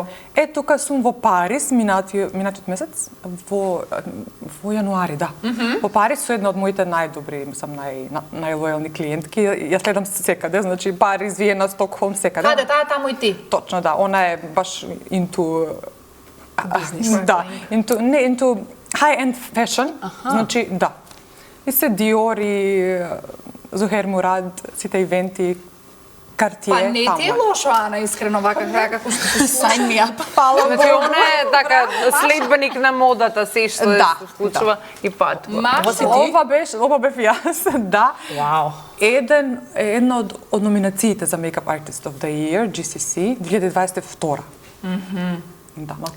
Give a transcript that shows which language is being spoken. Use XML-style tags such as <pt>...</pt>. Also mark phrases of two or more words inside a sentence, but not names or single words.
<mk>Тука сум во Париз минатиот месец, во јануари, да. Во Париз со една од моите најдобри, мислам, најлојални клиентки. Ја следам секаде, значи Париз, Виена, Стокхолм, секаде. Каде таа таму и ти? Точно, да. Она е баш into Бизнес. да,</mk> <en>into high-end fashion.</en> <mk>Значи, да. И се Dior и Зухер Мурад, сите ивенти, Cartier. Па не ти е лошо, Ана, искрено вака како што ти</mk> <en>Sign me up.</en> <mk>Значи, она е така следбеник на модата, се што Да, се случува и патува. Ова бев јас, да. Вау. Една од номинациите за</mk> <en>Makeup Artist of the Year,</en> <mk>GCC, 2022. Да, малку</mk>